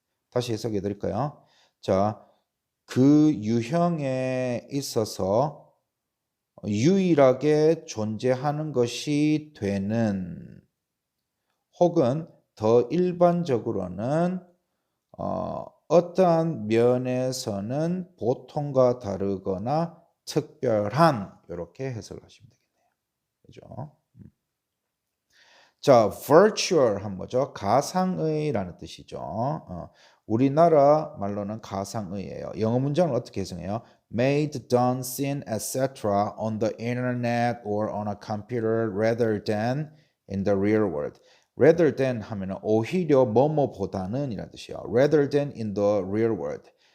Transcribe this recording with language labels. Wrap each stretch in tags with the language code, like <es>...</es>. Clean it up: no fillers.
<ko>다시 해석해 드릴까요? 자, 그 유형에 있어서 유일하게 존재하는 것이 되는 혹은 더 일반적으로는 어떠한 면에서는 보통과 다르거나 특별한 이렇게 해석을 하시면 되겠네요. 그죠? 자, virtual 한 뭐죠? 가상의라는 뜻이죠. 우리나라 말로는 가상의예요. 영어 문장을 어떻게 해석해요?</ko> <en>Made, done, seen, etc. on the internet or on a computer rather than in the real world. rather than</en> <ko>하면은 오히려 뭐뭐보다는 이라는 뜻이에요.</ko> <en>rather than in the real world.</en>